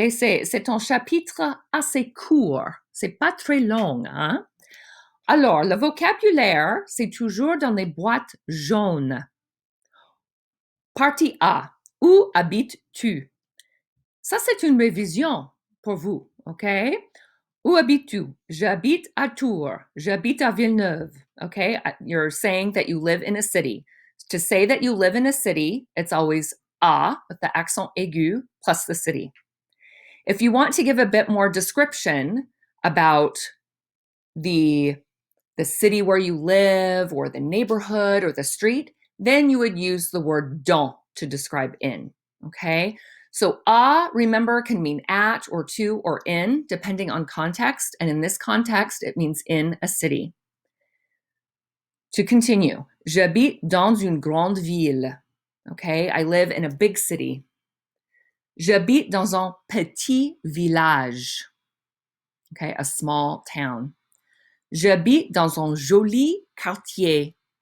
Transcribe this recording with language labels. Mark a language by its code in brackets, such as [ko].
[fr] C'est un chapitre assez court. C'est pas très long, hein? Alors, le vocabulaire, c'est toujours dans les boîtes jaunes. Partie A. Où habites-tu? Ça, c'est une révision pour vous, OK? Où habites-tu? J'habite à Tours. J'habite à Villeneuve. Okay? [en] You're saying that you live in a city. To say that you live in a city, it's always a with the accent aigu plus the city. If you want to give a bit more description about the city where you live or the neighborhood or the street, then you would use the word dans to describe in. Okay? So remember, can mean at or to or in, depending on context. And in this context, it means in a city. To continue, [fr] j'habite dans une grande ville. [en] Okay, I live in a big city. [fr] J'habite dans un petit village. [en] Okay, a small town. [fr] J'habite dans un joli quartier.